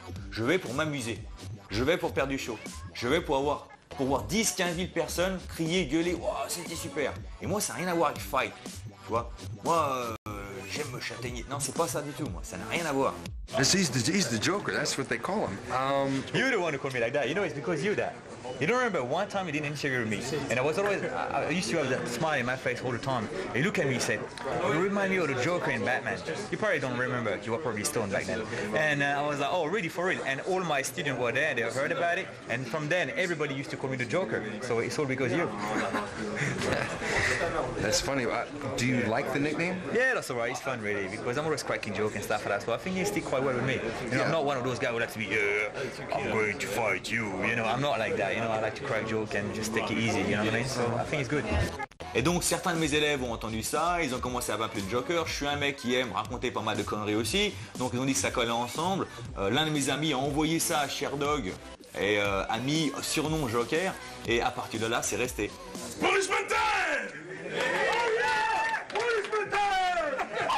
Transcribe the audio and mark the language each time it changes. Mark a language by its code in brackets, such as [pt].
[fr] Je vais pour m'amuser, je vais pour faire du show, je vais pour voir 10-15 000 personnes crier, gueuler, wow, c'était super. Et moi, ça n'a rien à voir avec fight, tu vois. Moi, j'aime me châtaigner. Non, c'est pas ça du tout, moi, ça n'a rien à voir. [en] He's the Joker, that's what they call him. You're the one who called me like that. You know, it's because you're that. You don't remember one time you did an interview with me, and I was always, I used to have that smile in my face all the time. He looked at me and said, you remind me of the Joker in Batman. You probably don't remember, you were probably stoned back then. And I was like, oh, really, for real? And all my students were there, they heard about it, and from then, everybody used to call me the Joker. So it's all because of you. That's funny. Do you like the nickname? Yeah, that's alright, it's fun really, because I'm always cracking jokes and stuff like that, so I think it stick quite well with me. You know, I'm not one of those guys who like to be, I'm going to fight you, you know, I'm not like that, you know, I like to crack joke and just take it easy, you know what I mean? So I think it's good. [fr] Et donc certains de mes élèves ont entendu ça, ils ont commencé à m'appeler le Joker. Je suis un mec qui aime raconter pas mal de conneries aussi, donc ils ont dit que ça collait ensemble. L'un de mes amis a envoyé ça à Sherdog et a mis surnom Joker, et à partir de là c'est resté. [en] Policeman time! Oh yeah! Policeman time!